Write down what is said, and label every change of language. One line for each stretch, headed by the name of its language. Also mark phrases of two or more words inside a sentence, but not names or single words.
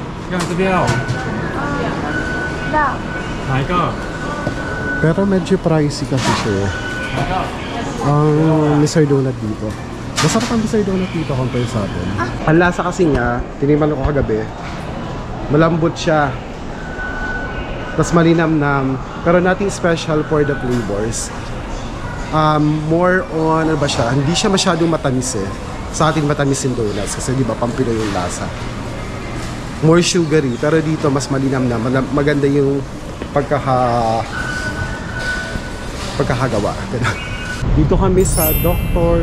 Chinese: 看这边哦。哪一个？
Filipino: Pero medyo pricey kasi siya. Ang Mr. Donut dito. Masarap ang Mr. Donut dito compare sa atin. Ang lasa kasi niya, tiniman ko kagabi, malambot siya. Tapos malinamnam.
English: Pero nothing special for the flavors. More on,
Filipino: ano ba siya? Hindi siya masyadong matamis eh. Sa atin matamis yung donuts kasi di ba Pampinoy yung lasa.
English: More sugary.
Filipino: Pero dito mas malinamnam. Maganda yung pagkakagawa. Dito kami sa Dr.